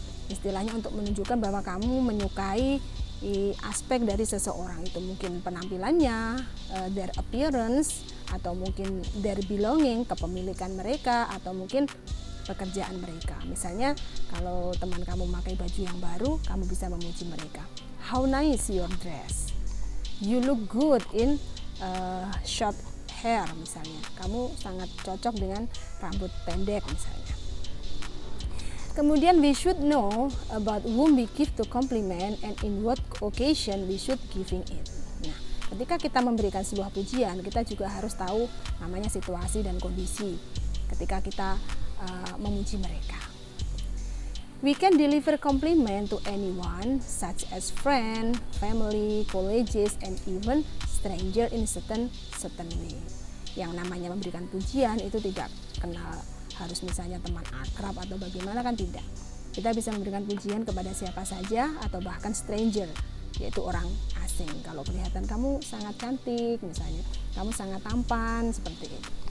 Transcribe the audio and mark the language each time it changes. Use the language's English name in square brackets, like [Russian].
[Indonesian] Istilahnya untuk menunjukkan bahwa kamu menyukai aspek dari seseorang, itu mungkin penampilannya, their appearance, atau mungkin their belonging, kepemilikan mereka, atau mungkin pekerjaan mereka. Misalnya kalau teman kamu memakai baju yang baru, kamu bisa memuji mereka. [English] How nice your dress. You look good in short hair misalnya. [Indonesian] Kamu sangat cocok dengan rambut pendek misalnya. [English] Kemudian we should know about whom we give to compliment and in what occasion we should giving it. [Indonesian] Nah, ketika kita memberikan sebuah pujian, kita juga harus tahu namanya situasi dan kondisi ketika kita memuji mereka. [English] We can deliver compliment to anyone such as friend, family, colleagues, and even stranger in certain way. [Indonesian] Yang namanya memberikan pujian itu tidak kenal harus misalnya teman akrab atau bagaimana, kan tidak. Kita bisa memberikan pujian kepada siapa saja atau bahkan stranger, yaitu orang asing. Kalau kelihatan kamu sangat cantik misalnya, kamu sangat tampan, seperti itu.